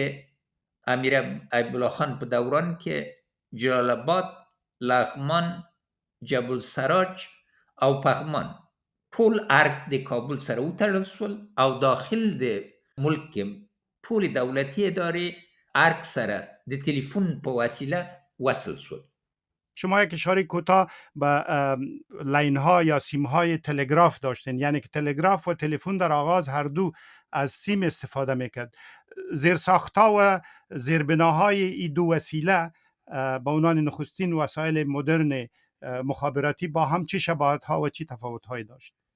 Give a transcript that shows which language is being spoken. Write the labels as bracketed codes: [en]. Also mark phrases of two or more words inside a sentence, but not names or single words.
[ps] کې امیر ایوب الله خان په دوران کې جلال آباد، لغمان، جبل سراج او پغمان ټول ارګ د کابل سره وتړل شول او داخل د ملک کې ټول دولتي ادارې ارګ سره د تلیفون په وسیله [fa] وصل شد. شما یک اشاره کوتاه به لاین ها یا سیم های تلگراف داشتین یعنی که تلگراف و تلفن در آغاز هر دو از سیم استفاده میکرد زیرساختها و زیربناهای این دو وسیله با عنوان نخستین وسایل مدرن مخابراتی با هم چه شباهت ها و چه تفاوت هایی داشت؟